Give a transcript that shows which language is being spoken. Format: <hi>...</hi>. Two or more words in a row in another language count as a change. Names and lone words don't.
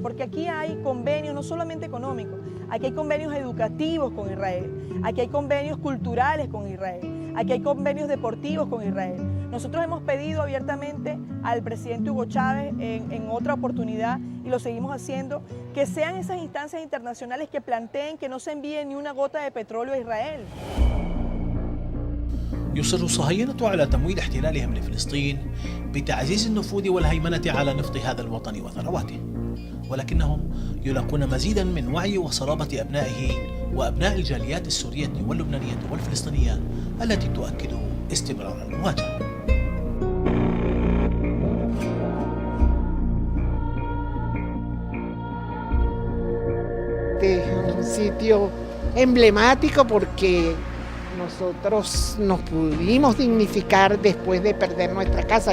<es>Porque aquí hay convenios no solamente económicos, aquí hay convenios educativos con Israel, aquí hay convenios culturales con Israel, aquí hay convenios deportivos con Israel. Nosotros hemos pedido abiertamente al presidente Hugo Chávez en otra oportunidad, y lo seguimos haciendo, que sean esas instancias internacionales que planteen que no se envíe ni una gota de petróleo a Israel.</es> <ar>يصر الصهاينة على تمويل احتلالهم لفلسطين بتعزيز النفوذ والهيمنة على نفط هذا الوطن وثرواته، ولكنهم يلاقون مزيدا من وعي وصلابة أبنائه وأبناء الجاليات السورية واللبنانية والفلسطينية التي تؤكد استمرار المواجهة.</ar> <es>Este es un sitio emblemático porque nosotros nos pudimos dignificar después de perder nuestra casa.</es>